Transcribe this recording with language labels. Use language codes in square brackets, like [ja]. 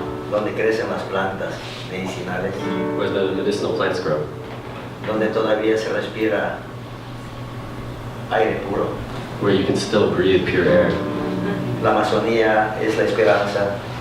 [es] donde crecen las plantas medicinales, [en] where the medicinal plants grow, [es] donde todavía se respira aire puro. [en] where you can still breathe pure air. [es] La Amazonía es la esperanza,